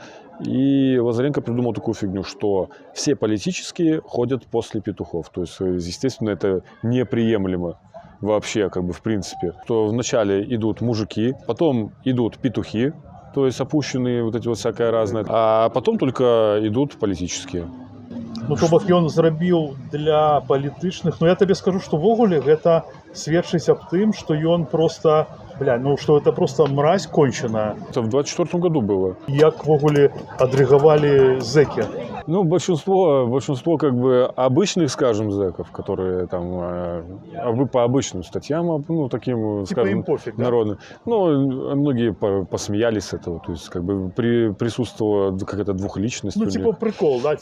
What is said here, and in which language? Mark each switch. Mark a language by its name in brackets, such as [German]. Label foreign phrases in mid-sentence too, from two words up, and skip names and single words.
[Russian] И Лазаренко придумал такую фигню, что все политические ходят после петухов. То есть, естественно, это неприемлемо вообще, как бы, в принципе. То вначале идут мужики, потом идут петухи, то есть опущенные вот эти вот всякое разное, а потом только идут политические. [Belarusian] Ну, то бок ён зрабіў для палітычных, но я табе скажу, што ввогуле гэта сведчыць аб тым, што ён просто, [Russian] что это просто мразь конченая. Это в 24 году было. [Belarusian] Як ввогуле адрэгавалі зэкі? [Russian] Ну, большинство как бы обычных, скажем, зэков, которые там по обычным статьям, ну, таким, типа скажем, им пофиг, да? народным. Ну, многие посмеялись с этого, то есть, как бы присутствовала какая-то двухличность. Ну, типа прикол, да?